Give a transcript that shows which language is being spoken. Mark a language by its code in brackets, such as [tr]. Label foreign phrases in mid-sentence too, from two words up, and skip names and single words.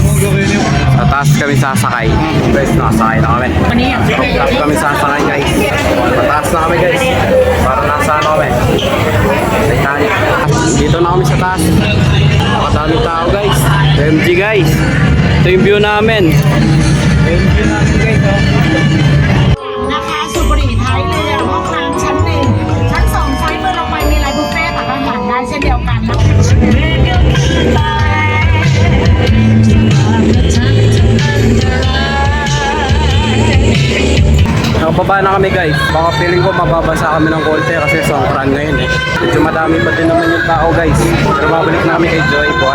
[tl] Sa taas kami sasakay. Guys, nakasakay na kami. Tapos kami sasakay guys. Mataas na kami guys. Para nasa kami. Titanic. Dito na kami sa taas. Nakadaming tao guys. MG guys. Ito yung view namin. Yung view namin guys, oh. [th] นะคะสูบบุหรี่ท้ายเรือห้องน้ำชั้นหนึ่งชั้นสองซ้ายมือลงไปมีไลน์บุฟเฟ่ต์ตักอาหารได้เช่นเดียวกันนะคะ [tl] Nakababa na kami guys. Baka feeling ko mababasa kami ng konti kasi Songkran ngayon eh. Medyo madami pa din naman yung tao guys. Pero babalik na kami kay Joy Boy.